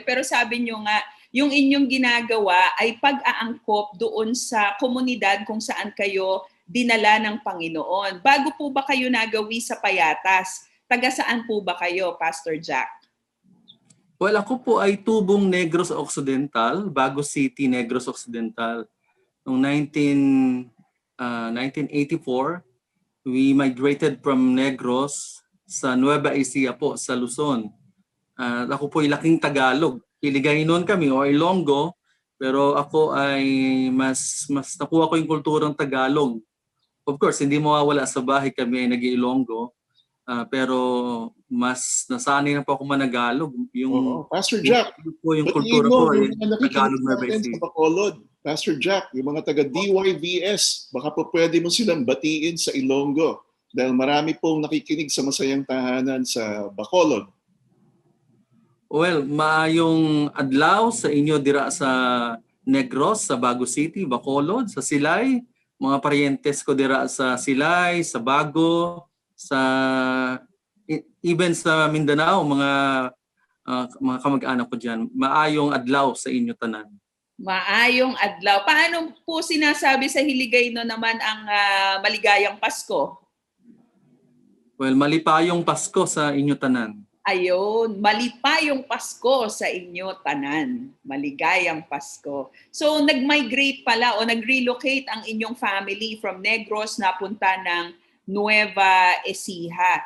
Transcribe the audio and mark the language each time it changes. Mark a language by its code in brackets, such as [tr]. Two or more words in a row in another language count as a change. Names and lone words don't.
[tl] Pero sabi nyo nga, yung inyong ginagawa ay pag-aangkop doon sa komunidad kung saan kayo dinala ng Panginoon. Bago po ba kayo nagawi sa Payatas? Taga saan po ba kayo, Pastor Jack? Well, ako po ay tubong Negros Occidental, Bago City, Negros Occidental. Noong 1984, [en] we migrated from Negros [tl] sa Nueva Ecija po, sa Luzon. Ako po ay laking Tagalog. Hiligaynon kami o Ilonggo, pero ako ay mas nakuha ko yung kulturang Tagalog. [en] Of course, [tl] hindi mawawala sa bahay kami ay nag-Ilonggo. Pero mas nasanay na po ako managalog. Pastor Jack, yung kultura ko ay Tagalog na basic. Sa Bacolod, Pastor Jack, yung mga taga DYVS, baka po pwede mo silang batiin sa Ilonggo dahil marami pong nakikinig sa Masayang Tahanan sa Bacolod. [hil] Well, maayong adlaw sa inyo dira sa Negros, sa Bago City, Bacolod, sa Silay, mga paryentes ko dira sa Silay, sa Bago, even sa Mindanao, [tl] mga kamag-anak ko dyan. [hil] Maayong adlaw sa inyo tanan. Maayong adlaw. [tl] Paano po sinasabi sa Hiligaynon naman ang maligayang Pasko? [hil] Well, malipayong Pasko sa inyo tanan. Ayun, malipayong Pasko sa inyo tanan. [tl] Maligayang Pasko. So, nag-migrate pala o nag-relocate ang inyong family from Negros napunta ng Nueva Ecija.